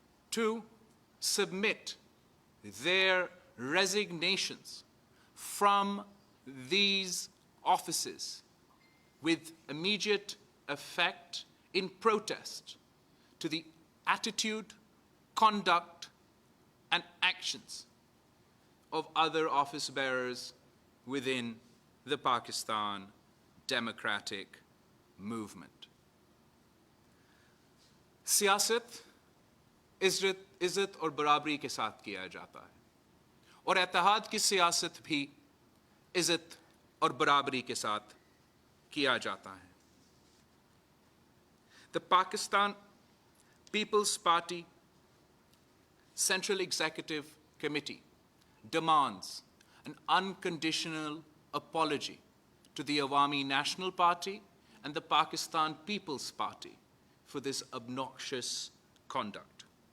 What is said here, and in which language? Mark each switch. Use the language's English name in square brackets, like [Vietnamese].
[English] to submit their resignations from these offices with immediate effect in protest to the attitude, conduct, and actions of other office bearers within the Pakistan Democratic Movement. [Urdu] سیاست عزت اور برابری کے ساتھ کیا جاتا ہے اور اتحاد کی سیاست بھی عزت اور برابری کے ساتھ کیا جاتا ہے. [English] The Pakistan People's Party Central Executive Committee demands an unconditional apology to the Awami National Party and the Pakistan People's Party for this obnoxious conduct.